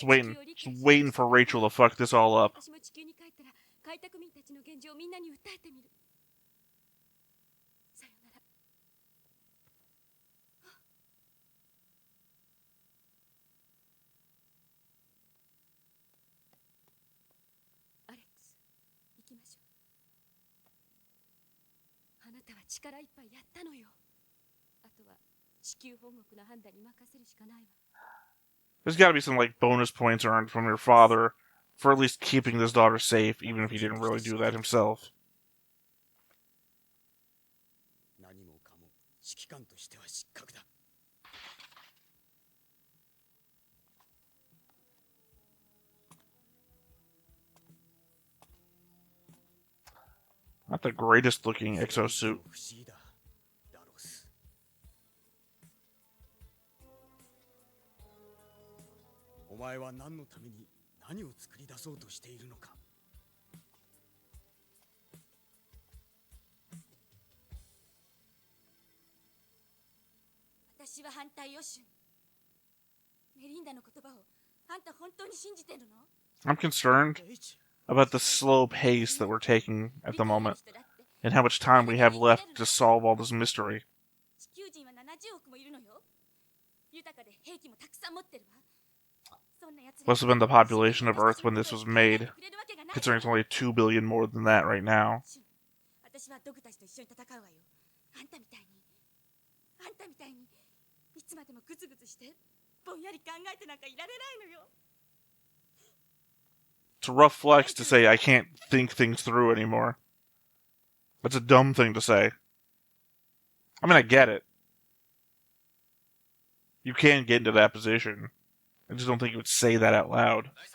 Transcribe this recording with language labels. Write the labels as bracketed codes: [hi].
[en] Just waiting for Rachel to fuck this all up. [ja] 私も地球に帰ったら開拓民たちの現状をみんなに訴えてみる。さよなら。アレックス、行きましょう。あなたは力いっぱいやったのよ。あとは地球本国の判断に任せるしかないわ。 [en] There's got to be some like bonus points earned from your father for at least keeping this daughter safe, even if he didn't really do that himself. [ja] 何もかも指揮官としては失格だ。 [en] Not the greatest looking exosuit. [ja] 不思議だ。ダロス。お前は何のために何を作り出そうとしているのか。私は反対よシュン。メリンダの言葉をあんた本当に信じてるの？ [en] I'm concerned about the slow pace that we're taking at the moment, and how much time we have left to solve all this mystery. [ja] 地球人は70億もいるのよ。豊かで兵器もたくさん持ってるわ。 [en] Must have been the population of Earth when this was made, considering it's only 2 billion more than that right now. [ja] 私はドクたちと一緒に戦うわよ。あんたみたいにいつまでもグツグツしてぼんやり考えてなんかいられないのよ。 [en] It's a rough flex to say I can't think things through anymore. That's a dumb thing to say. I mean, I get it. You can get into that position. I just don't think you would say that out loud.